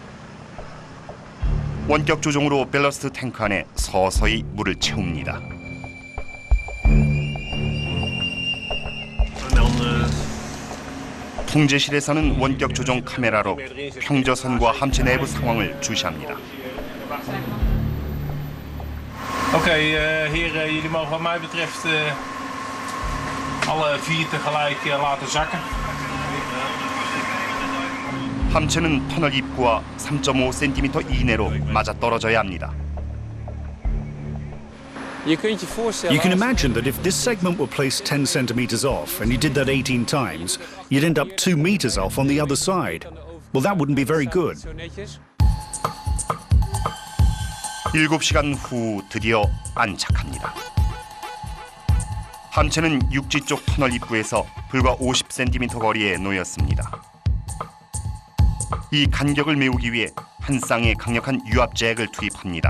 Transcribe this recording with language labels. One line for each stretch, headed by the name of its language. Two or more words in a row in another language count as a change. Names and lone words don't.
Korean: 원격 조종으로 밸러스트 탱크 안에 서서히 물을 채웁니다. 통제실에서는 원격 조종 카메라로 평저선과 함체 내부 상황을 주시합니다.
Dutch: Oké, heren, jullie mogen wat mij betreft alle 4 tegelijk laten zakken.
Korean: 함체는 터널 입구와 3.5cm 이내로 맞아 떨어져야 합니다.
English: You can imagine that if this segment were placed 10 centimeters off and you did that 18 times, you'd end up 2 meters off on the other side. Well, that wouldn't be very good.
Korean: 7시간 후 드디어 안착합니다. 함체는 육지 쪽 터널 입구에서 불과 50cm 거리에 놓였습니다. 이 간격을 메우기 위해 한 쌍의 강력한 유압 잭을 투입합니다.